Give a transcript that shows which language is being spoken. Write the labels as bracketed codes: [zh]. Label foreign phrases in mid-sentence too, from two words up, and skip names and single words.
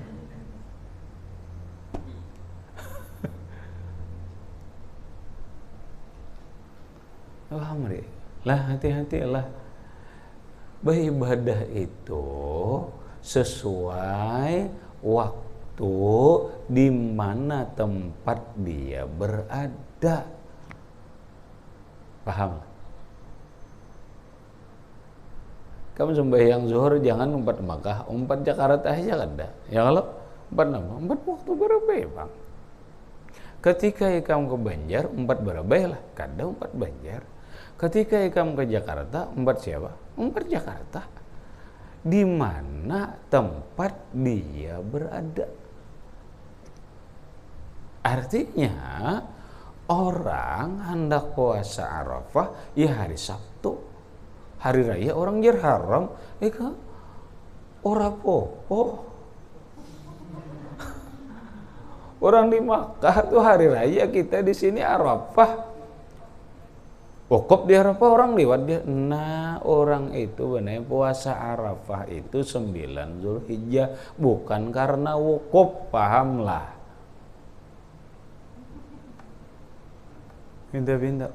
[id] Alhamdulillah, lah hati-hatilah. Beribadah itu sesuai waktu di mana tempat dia berada. Paham? [bjn] Kamu sembahyang zuhur jangan umpat Makkah, umpat Jakarta aja kan dah. Ya kalau umpat waktu berapa Bang? Ketika kamu ke Banjar, umpat berapa lah? Kadang umpat Banjar. Ketika kamu ke Jakarta, umpat siapa? Umpat Jakarta. [id] Di mana tempat dia berada. Artinya orang hendak puasa Arafah ya hari Sabtu, hari raya orang jar haram, [jv] ora popo. [id] Orang di Makkah tuh hari raya, kita di sini Arafah. Wukuf di Arafah orang lewat dia. Nah orang itu benar puasa Arafah itu 9 Zulhijjah, bukan karena wukuf, pahamlah. Pindah-pindah.